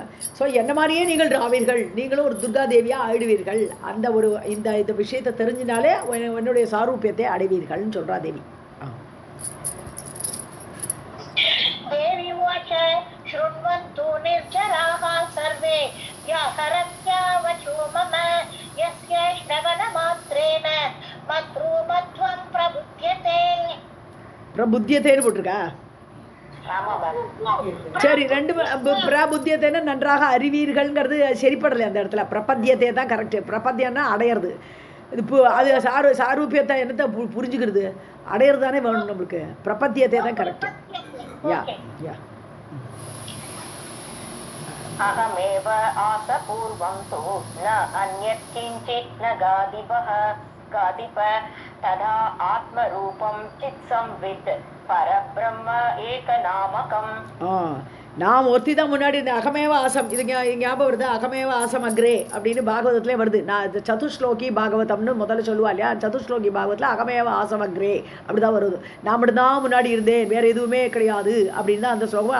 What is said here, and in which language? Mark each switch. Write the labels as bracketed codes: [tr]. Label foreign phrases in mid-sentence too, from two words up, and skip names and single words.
[ta] ஸோ என்ன மாதிரியே நீங்கள் ஆவீர்கள், நீங்களும் ஒரு துர்கா தேவியாக ஆயிடுவீர்கள். அந்த ஒரு இந்த விஷயத்தை தெரிஞ்சினாலே என்னுடைய சாரூபியத்தை அடைவீர்கள்னு சொல்கிறா தேவி. [sa] देवी उवाच शृण्वन्तु निर्जराः सर्वे व्याहरन्त्यावचो मम यस्य श्रवणमात्रेण मद्रूपत्वं [ta] பிரபுத்தியத்தேன்னு போட்டிருக்கா. சரி, 2 பிரபுத்தியத்தைன்னா நன்றாக அறிவீர்கள்ங்கிறது சரிப்படலை அந்த இடத்துல. பிரபத்தியத்தை தான் கரெக்டு. பிரபத்தியன்னா அடையிறது. இது அது சாரூபியத்தை என்னத்தை புரிஞ்சுக்கிறது, அடையிறது தானே வேணும் நம்மளுக்கு. பிரபத்தியத்தை தான் கரெக்டு. யா யா [sa] अहमेव आसपूर्वं तु न अन्यत् किञ्चित् न गादिप तदा आत्मरूपं चित्संवित् परब्रह्म एकनामकम्. [ta] நாம் ஒருத்தி தான் முன்னாடி இந்த [sa] अहमेव आसम्, [ta] இது ஞாபகம் வருது. [sa] अहमेव आसम् अग्रे [ta] அப்படின்னு பாகவதத்திலே வருது. நான் சதுஸ்லோகி பாகவதம்னு முதல்ல சொல்லுவா இல்லையா? சதுஸ்லோகி பாகவத்தில் [sa] अहमेव आसम् अग्रे [ta] அப்படி தான் வருது. நான் மட்டும்தான் முன்னாடி இருந்தேன், வேறு எதுவுமே கிடையாது அப்படின்னு தான் அந்த ஸ்லோகம்.